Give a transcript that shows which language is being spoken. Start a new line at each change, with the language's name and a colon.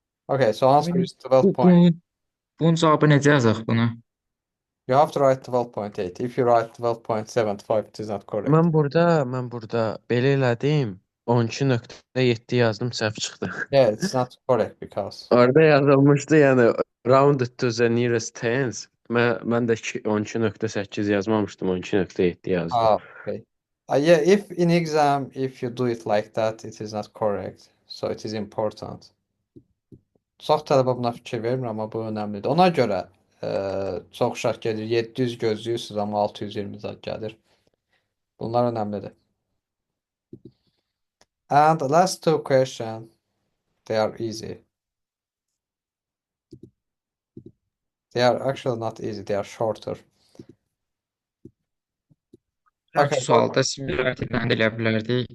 English: Okay, so answer is 12 point.
Azerbaijani: Bunun cavabı necə yazaq bunu?
English: You have to write 12.8. If you write 12.75, it is not correct.
Azerbaijani: Mən burada belə elədim. 12.7 yazdım, səhv çıxdı.
English: Yeah, it's not correct because
Azerbaijani: Orada yazılmışdı, yəni
English: rounded to the nearest tens.
Azerbaijani: Mən də 12.8 yazmamışdım, 12.7 yazdım.
English: okay. Yeah, if in exam if you do it like that, it is not correct. So it is important.
Azerbaijani: Çox tələbə buna fikir vermir, amma bu önəmlidir. Ona görə çox uşaq gedir, 700 gözləyirsiniz, amma 620 zad gəlir. Bunlar önəmlidir.
English: And the last two questions, they are easy. They are actually not easy, they are shorter.
Azerbaijani: Hər
English: Okay,
Azerbaijani: sualda similarity-dən də elə bilərdik.